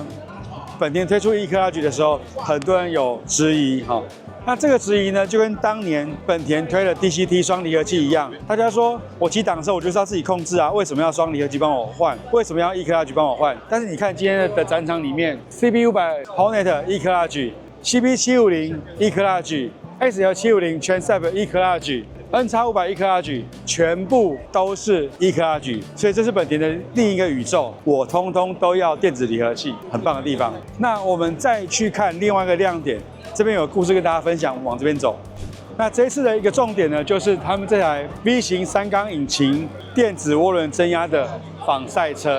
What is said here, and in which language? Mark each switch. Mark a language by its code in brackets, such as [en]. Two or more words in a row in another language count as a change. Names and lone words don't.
[zh] 本田推出 E-Clutch 的时候，很多人有质疑哈。那这个质疑呢，就跟当年本田推了 DCT 双离合器一样，大家说我骑档的时候我就是要自己控制啊，为什么要双离合器帮我换？为什么要 E-Clutch 帮我换？但是你看今天的展场里面 ，CB500 Hornet E-Clutch、CB750 E-Clutch、SL750 Transept E-Clutch。NX500 E-Clutch 全部都是 E-Clutch， 所以这是本田的另一个宇宙，我通通都要电子离合器，很棒的地方。那我们再去看另外一个亮点，这边有故事跟大家分享，往这边走。那这一次的一个重点呢，就是他们这台 V 型3缸引擎电子涡轮增压的仿赛车。